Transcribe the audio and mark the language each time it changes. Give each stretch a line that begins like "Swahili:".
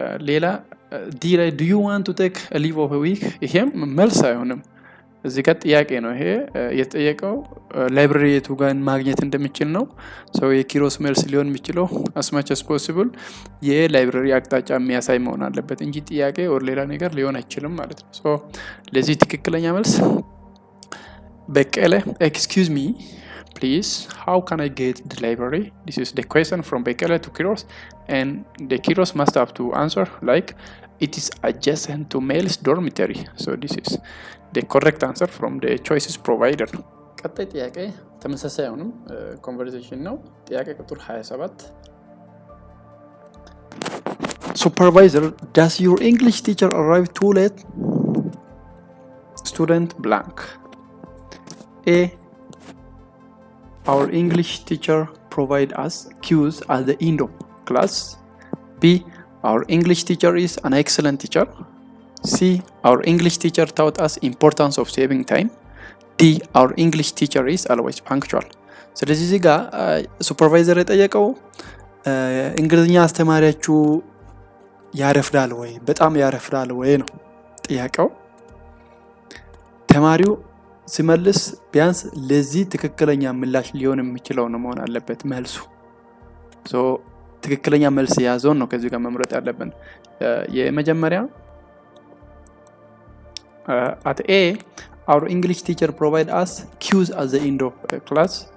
Amharic: ሌላ ዲ ላይ
English: do you want to take a leave of a week
Amharic: ይሄም መልስ አይሆንም። እዚህ ጋር ጥያቄ ነው ይሄ የተጠየቀው ላይብረሪ የቱ ጋር ማግኘት እንደሚችል ነው። የኪሮስ መልስ ሊሆን የሚችለው
English: as much as possible
Amharic: የላይብረሪ አቅጣጫ የሚያሳይ መሆን አለበት እንጂ ጥያቄ ወር ሌላ ነገር ሊሆን አይችልም ማለት ነው። ለዚህ ትክክለኛ መልስ በቀለ
English: excuse me please, how can I get the library? This is the question from Bekele to Kiros, and the Kiros must have to answer like it is adjacent to male's dormitory. So this is the correct answer from the choices provided.
Amharic: ቀጣይ ጥያቄ ተመሳሳይ አሁንም ኮንቨርሴሽን ነው። ጥያቄ ቁጥር 27
English: Supervisor, does your English teacher arrive too late? Student blank. A, our English teacher provide us cues at the end of class. B, our English teacher is an excellent teacher. C, our English teacher taught us importance of saving time. D, our English teacher is always punctual.
Amharic: ስለዚህ እዚህ ጋር ሱፐርቫይዘር የጠየቀው እንግሊዝኛ አስተማሪያችሁ ያረፍዳል ወይ፣ በጣም ያረፍዳል ወይ ነው ጥያቄው። ተማሪው ሲመልስ ቢያንስ ለዚህ ትክክለኛ ምላሽ ሊሆን የሚችለው ነው መሆን አለበት መልሱ። ትክክለኛ መልስ ያዘውን ነው ከዚህ ጋር መምረጥ ያለብን። የመጀመሪያ at
English: A, our English teacher provide us cues at the end of class.